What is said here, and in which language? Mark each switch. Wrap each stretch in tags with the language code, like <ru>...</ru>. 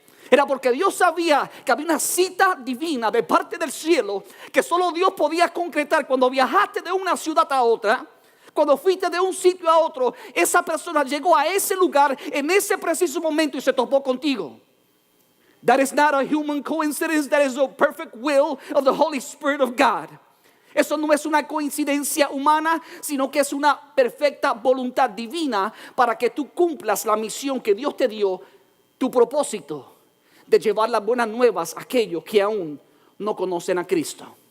<es>Era porque Dios sabía que había una cita divina de parte del cielo que solo Dios podía concretar. Cuando viajaste de una ciudad a otra, cuando fuiste de un sitio a otro, esa persona llegó a ese lugar en ese preciso momento y se topó contigo.</es> <en>That is not a human coincidence, that is the perfect will of the Holy Spirit of God.</en> <es>Eso no es una coincidencia humana, sino que es una perfecta voluntad divina para que tú cumplas la misión que Dios te dio, tu propósito de llevar las buenas nuevas a aquellos que aún no conocen a Cristo.</es>